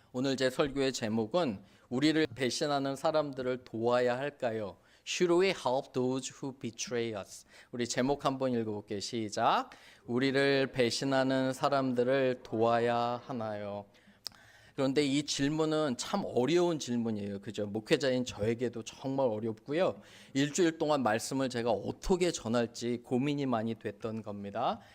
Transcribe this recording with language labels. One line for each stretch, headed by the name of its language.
Korean: 오늘 제 설교의 제목은 우리를 배신하는 사람들을 도와야 할까요?
English: Should we help those who betray us?
Korean: 우리 제목 한번 읽어볼게요. 시작. 우리를 배신하는 사람들을 도와야 하나요? 그런데 이 질문은 참 어려운 질문이에요. 그죠? 목회자인 저에게도 정말 어렵고요. 일주일 동안 말씀을 제가 어떻게 전할지 고민이 많이 됐던 겁니다.